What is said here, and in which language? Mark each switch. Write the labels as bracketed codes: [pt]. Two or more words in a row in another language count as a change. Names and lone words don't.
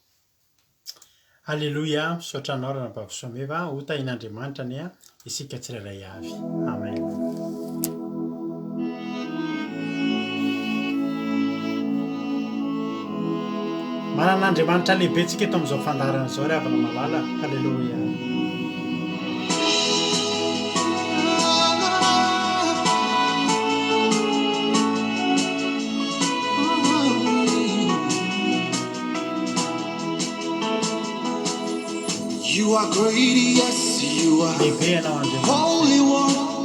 [mg] Alleluia, misaotra anao raha nabavy Soameva ho tahin'Andriamanitra ny a isika tsirairay avy. Amen. Manan'Andriamanitra lehibe tsika eto amin'izao fandaharana izao ry havana malala. Alleluia. [en] You are great, yes, you are holy one.